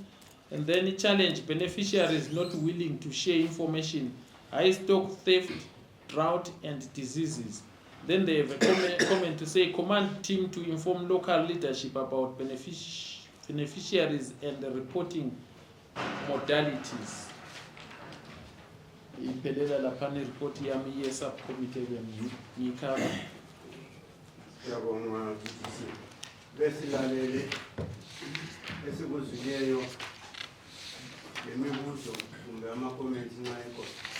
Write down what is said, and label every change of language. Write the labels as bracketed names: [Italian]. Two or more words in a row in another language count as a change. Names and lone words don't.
[English] And then challenge beneficiaries not willing to share information, high stock theft, drought and diseases. Then they have a comment to say, command team to inform local leadership about beneficiaries and the reporting modalities. [North Ndebele] Iphelela lapha report yami ye subcommittee ngiyikhala. Siyabonga besilalele esikuzileyo lemibuzo kumbe ama-comments nxa ekhona.